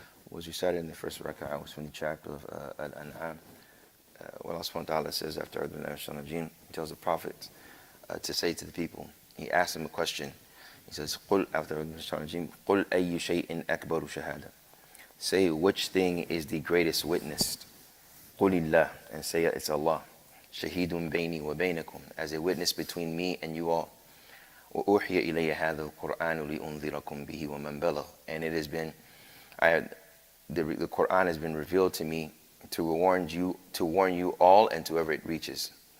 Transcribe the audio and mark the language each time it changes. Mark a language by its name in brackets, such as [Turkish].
[English] Was recited in the first rak'ah was from the chapter of Al-An'am. What Allah subhanahu wa ta'ala says after He tells the Prophet to say to the people. He asks them a question. He says, [Arabic] قُلْ after قُلْ أَيُّ شَيْءٍ أَكْبَرُ شَهَادَةً. [English] Say which thing is the greatest witness. [Arabic] قُلِ اللَّهِ, [English] and say it's Allah. [Arabic] شَهِيدٌ بَيْنِي وَبَيْنَكُمْ, [English] as a witness between me and you all. [Arabic] وَأُوحِيَ إِلَيَّ هَذَا الْقُرْآنُ لِأُنذِرَكُمْ بِهِ وَمَنْ بَلَغَ. [English] And it has been, the Qur'an has been revealed to me to warn you all and to whoever it reaches.